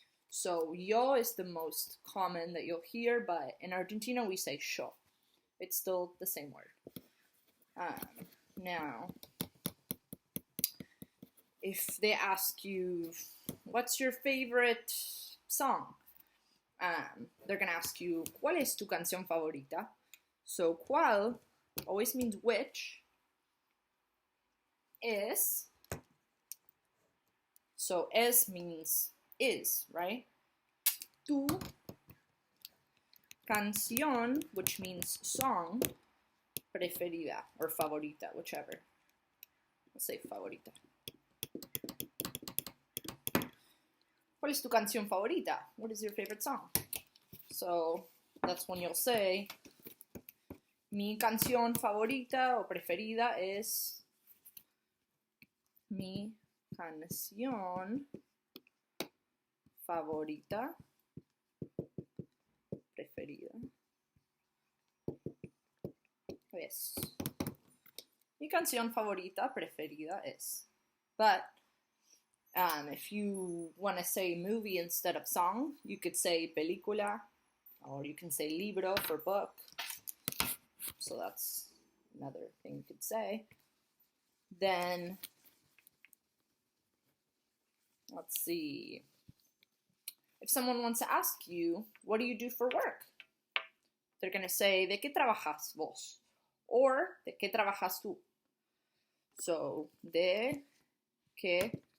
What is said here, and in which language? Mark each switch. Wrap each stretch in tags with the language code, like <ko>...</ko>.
<en>So, yo is the most common that you'll hear, but in Argentina we say yo. It's still the same word. Now, if they ask you, what's your favorite song? They're going to ask you,</en> <es>¿cuál es tu canción favorita?</es> <en>So, ¿cuál always means which.</en> <es>Es.</es> <en>So, es means is, right? Tu canción, which means song, preferida, or favorita, whichever. Let's say favorita.</en> <es>¿Cuál es tu canción favorita?</es> <en>What is your favorite song? So, that's when you'll say,</en> <es>mi canción favorita o preferida es mi canción favorita preferida es. Mi canción favorita preferida es.</es> <en>But if you want to say movie instead of song, you could say película, or you can say libro for book. So that's another thing you could say. Then, let's see. If someone wants to ask you, what do you do for work? They're going to say,</en> <es>¿de qué trabajas vos? Or, ¿de qué trabajas tú? So, ¿de qué</es>